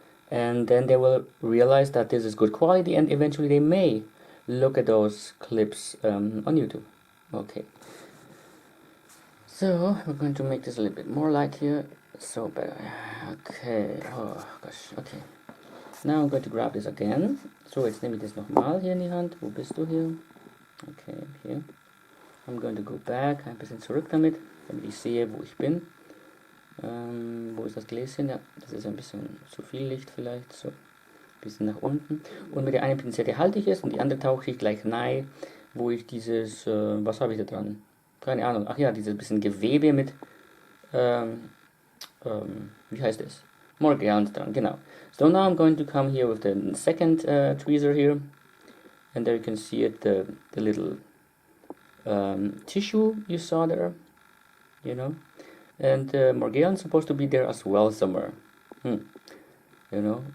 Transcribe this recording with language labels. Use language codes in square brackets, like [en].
[en] And then they will realize that this is good quality, and eventually they may look at those clips on YouTube. Okay. So we're going to make this a little bit more light here. So better. Okay. Oh gosh. Okay. Now I'm going to grab this again. [de] So jetzt nehme ich das nochmal hier in die Hand. Wo bist du hier? Okay, hier. [en] I'm going to go back. [de] Ein bisschen zurück damit ich sehe, wo ich bin. Wo ist das Gläschen? Ja, das ist ein bisschen zu viel Licht vielleicht. So, ein bisschen nach unten. Und mit der einen Pinzette halte ich es und die andere tauche ich gleich rein, wo ich dieses, was habe ich da dran? Keine Ahnung. Ach ja, dieses bisschen Gewebe mit, wie heißt es? Morgellons dran, genau. [en] So now I'm going to come here with the second tweezer here. And there you can see it, the little tissue you saw there, you know. And Morgellons supposed to be there as well somewhere, you know.